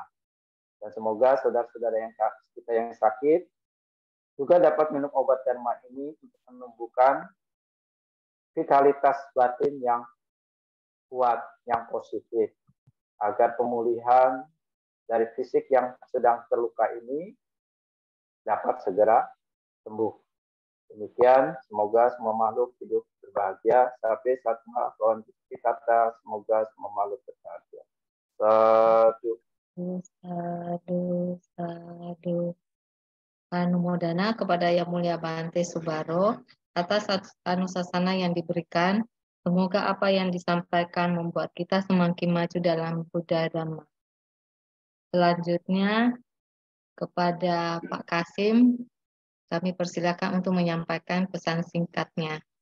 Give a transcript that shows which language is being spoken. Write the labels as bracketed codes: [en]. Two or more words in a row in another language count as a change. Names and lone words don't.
[id] Dan semoga saudara-saudara kita yang sakit juga dapat minum obat dharma ini untuk menumbuhkan vitalitas batin yang kuat, yang positif, agar pemulihan dari fisik yang sedang terluka ini dapat segera sembuh. Demikian, semoga semua makhluk hidup berbahagia. Sampai saat malam kita, semoga semua makhluk berbahagia. [pi] Sadu. Sadu. [id] Anumodana kepada Yang Mulia Bante Subaro atas anusasana yang diberikan. Semoga apa yang disampaikan membuat kita semakin maju dalam Buddha Dhamma. Selanjutnya kepada Pak Kasim, kami persilakan untuk menyampaikan pesan singkatnya.